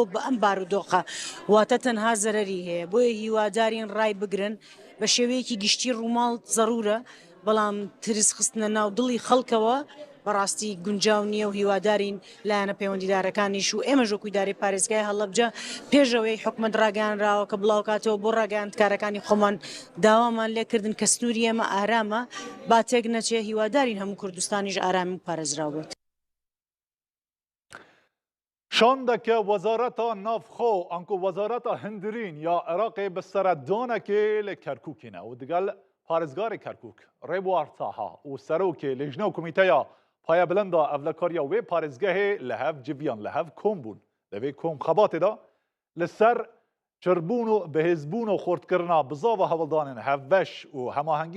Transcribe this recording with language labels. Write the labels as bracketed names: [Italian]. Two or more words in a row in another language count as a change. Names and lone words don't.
[Central Kurdish] بە ئەم بارودۆخە واتە تەنها زەرەری هەیە بۆیە هیوادارین ڕای بگرن بە شێوەیەکی گشتی ڕووماڵ زەرورە بەڵام ترس خستنە ناو دڵی خەڵکەوە بەڕاستی گونجاو نییە و هیوادارین لایەنە پەیوەندیدارەکانیش و ئێمە ژۆکویداری پارێزگای هەڵەبجە پێشەوەی حکومەت ڕاگەیاندراوە کە بڵاوکاتەوە بۆ ڕاگەیاندکارەکانی خۆمان داوامان لێکردن کە سنووری ئێمە ئارامە با تێک نەچێ هیوادارین هەموو کوردستانیش ئارامی و پارێزراو بێت. [Kurdish] شاندکه وزارتا نافخو انکو وزارتا هندرین یا عراقی به سردانکه لکرکوکینه و دیگل پارێزگارê Kerkûk Rêboar Taha û serokê lêjina û komîteya Payebelenda Evlekariya wê parêzgehê li hev civiyan li hev kom bûn. Li vê kom xebatê da li ser çirbûn û bihêzbûn û xortkirina bizava hewildanên hevbeş û hemahengî û